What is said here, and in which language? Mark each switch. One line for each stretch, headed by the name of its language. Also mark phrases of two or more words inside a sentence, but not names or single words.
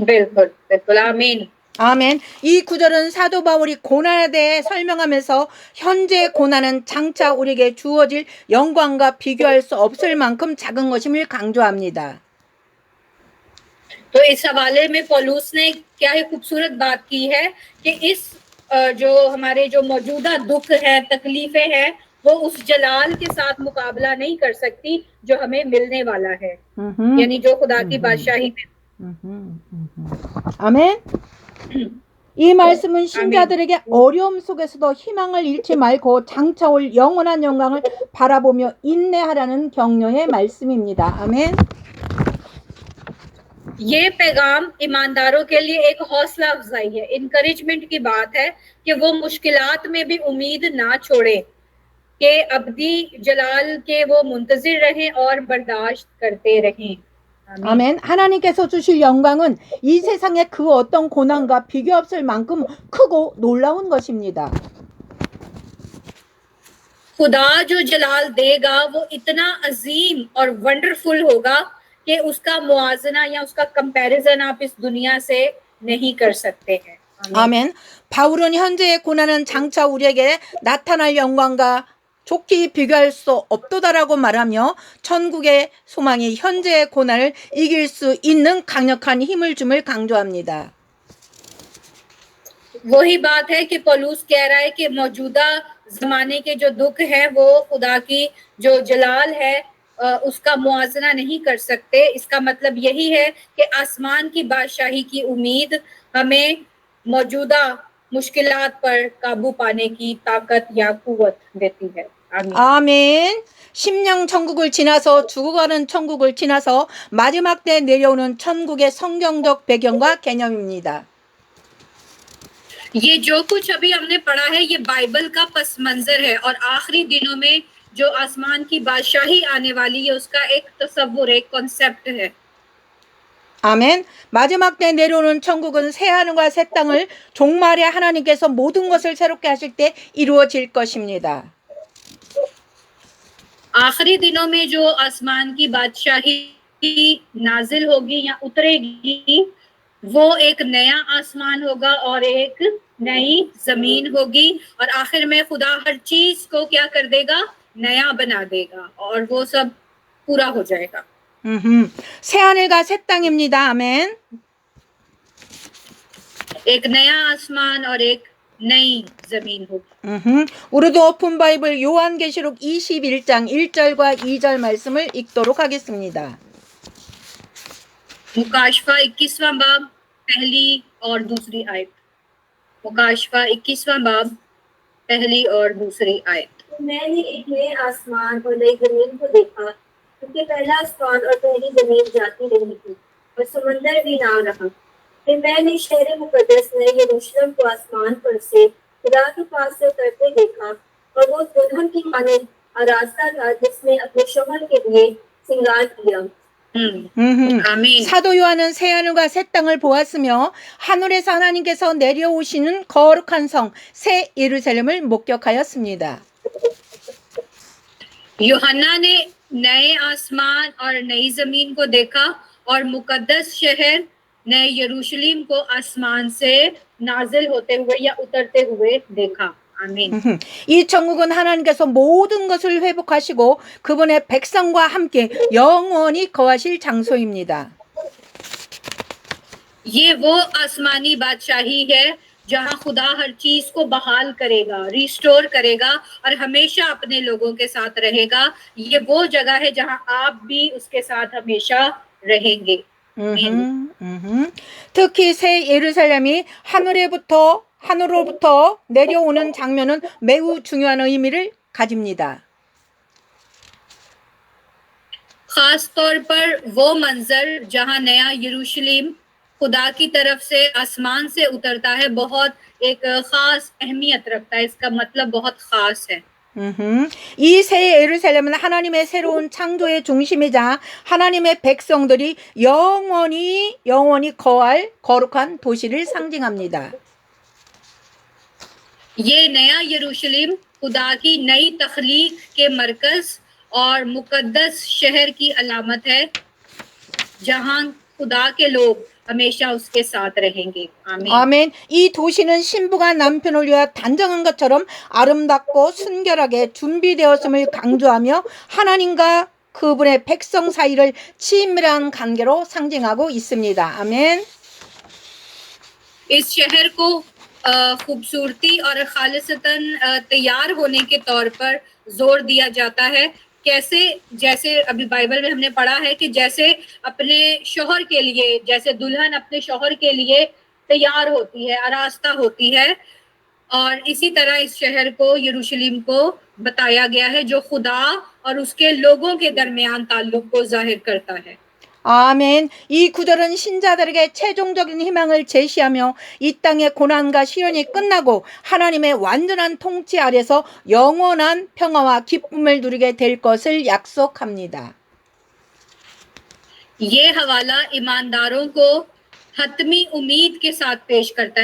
Urdu: بالکل بالکل۔ آمین.
Korean: 아멘. 이 구절은 사도 바울이 고난에 대해 설명하면서 현재의 고난은 장차 우리에게 주어질 영광과 비교할 수 없을 만큼 작은 것임을 강조합니다.
Urdu: تو اس حوالے میں پولس نے کیا ہی خوبصورت بات کی ہے کہ اس جو ہمارے جو موجودہ دکھ ہے، تکلیفیں ہیں، وہ اس جلال کے ساتھ مقابلہ نہیں کر سکتی جو ہمیں ملنے والا ہے، یعنی جو خدا کی بادشاہی میں.
Korean: 아멘. 이 말씀은 신자들에게 어려움 속에서도 희망을 잃지 말고 장차 올 영원한 영광을 바라보며 인내하라는 격려의 말씀입니다. 아멘.
Urdu: یہ پیغام ایمانداروں کے لیے ایک حوصلہ افزائی ہے، انکریجمنٹ کی بات ہے کہ وہ مشکلات میں بھی امید نہ چھوڑے، کہ ابدی جلال کے وہ منتظر رہیں اور برداشت کرتے رہیں.
Korean: 아멘. 하나님께서 주실 영광은 이 세상의 그 어떤 고난과 비교 없을 만큼 크고 놀라운 것입니다.
Urdu: خدا جو جلال دے گا وہ اتنا عظیم اور ونڈرفل ہوگا کہ اس کا موازنہ یا اس کا کمپیریزن آپ اس دنیا سے نہیں کر سکتے ہیں.
Korean: 아멘. 바울은 현재의 고난은 장차 우리에게 나타날 영광과 좋게 비교할 수 없도다라고 말하며 천국의 소망이 현재의 고난을 이길 수 있는 강력한 힘을 줌을 강조합니다.
Urdu: وہی بات ہے کہ پولس کہہ رہا ہے کہ موجودہ زمانے کے جو دکھ ہے وہ خدا کی جو جلال ہے اس کا معاوضہ نہیں کر سکتے. اس کا مطلب یہی ہے کہ آسمان کی بادشاہی کی امید ہمیں موجودہ مشکلات پر قابو پانے کی طاقت یا قوت دیتی ہے. آمین.
Korean: 아멘. 심령 천국을 지나서 죽어가는 천국을 지나서 마지막 때 내려오는 천국의 성경적 배경과 개념입니다.
Urdu: یہ جو کچھ ابھی ہم نے پڑھا ہے یہ بائبل کا پس منظر ہے اور آخری دنوں میں جو آسمان کی بادشاہی آنے والی ہے اس کا ایک تصور، ایک کانسیپٹ ہے.
Korean: 아멘. 마지막 때 내려오는 천국은 새 하늘과 새 땅을 종말에 하나님께서 모든 것을 새롭게 하실 때 이루어질 것입니다.
Urdu: آخری دنوں میں جو آسمان کی بادشاہی نازل ہوگی یا اترے گی وہ ایک نیا آسمان ہوگا اور ایک نئی زمین ہوگی اور آخر میں خدا ہر چیز کو کیا کر دے گا، نیا بنا دے گا اور وہ سب پورا ہو جائے گا.
Korean: 새 하늘과 새 땅입니다. 아멘.
Urdu: ایک نیا آسمان اور ایک نئی زمین ہوگی.
Korean: 우리도 오픈 바이블 요한계시록 21장 1절과 2절 말씀을 읽도록 하겠습니다.
Urdu: مکاشفہ 21واں باب پہلی اور دوسری آیت. مکاشفہ 21واں باب پہلی اور دوسری آیت. تو میں نے ایک نئے آسمان اور نئی زمین کو دیکھا، کیونکہ پہلا آسمان اور پہلی زمین جاتی رہی تھی اور سمندر بھی نہ رہا. پھر میں نے شہر مقدس نئے یروشلم کو آسمان پر سے خدا کے پاس سے اترتے دیکھا اور وہ دلہن کی مانے آراستہ تھا جس نے اپنے شوہر کے لیے شرنگار کیا. آمین.
Korean: 사도 요한은 새 하늘과 새 땅을 보았으며 하늘에서 하나님께서 내려오시는 거룩한 성 새 예루살렘을 목격하였습니다.
Urdu: یوحنا نے نئے آسمان اور نئی زمین کو دیکھا اور مقدس شہر نئے یروشلم کو آسمان سے نازل ہوتے ہوئے یا اترتے ہوئے دیکھا.
Korean: 아멘. 이 천국은 하나님께서 모든 것을 회복하시고 그분의 백성과 함께 영원히 거하실 장소입니다.
Urdu: یہ وہ آسمانی بادشاہی ہے جہاں خدا ہر چیز کو بحال کرے گا، ریسٹور کرے گا اور ہمیشہ اپنے لوگوں کے ساتھ رہے گا. یہ وہ جگہ ہے جہاں آپ بھی اس کے ساتھ ہمیشہ رہیں گے.
Korean: 특히 새 예루살렘이 하늘로부터 내려오는 장면은 매우 중요한 의미를 가집니다.
Urdu: خاص طور پر وہ منظر جہاں نیا یروشلم خدا کی طرف سے آسمان سے اترتا ہے بہت ایک خاص اہمیت رکھتا ہے. اس کا مطلب بہت خاص ہے.
Korean: 이 새 예루살렘은 하나님의 새로운 창조의 중심이자 하나님의 백성들이 영원히 거할 거룩한 도시를 상징합니다.
Urdu: یہ نیا یروشلم خدا کی نئی تخلیق کے مرکز اور مقدس شہر کی علامت ہے جہاں خدا کے لوگ ہمیشہ اس کے ساتھ رہیں گے. آمین.
Korean: 아멘. 이 도시는 신부가 남편을 위하여 단정한 것처럼 아름답고 순결하게 준비되었음을 강조하며 하나님과 그분의 백성 사이를 친밀한 관계로 상징하고 있습니다. 아멘.
Urdu: اس شہر کو خوبصورتی اور خالصتاً تیار ہونے کے طور پر زور دیا جاتا ہے. کیسے، جیسے ابھی بائبل میں ہم نے پڑھا ہے کہ جیسے اپنے شوہر کے لیے، جیسے دلہن اپنے شوہر کے لیے تیار ہوتی ہے، آراستہ ہوتی ہے، اور اسی طرح اس شہر کو، یروشلم کو بتایا گیا ہے جو خدا اور اس کے لوگوں کے درمیان تعلق کو ظاہر کرتا ہے.
Korean: 아멘. 이 구절은 신자들에게 최종적인 희망을 제시하며 이 땅의 고난과 시련이 끝나고 하나님의 완전한 통치 아래서 영원한 평화와 기쁨을 누리게 될 것을 약속합니다.
Urdu: یہ حوالہ ایمانداروں کو حتمی امید کے ساتھ پیش کرتا ہے.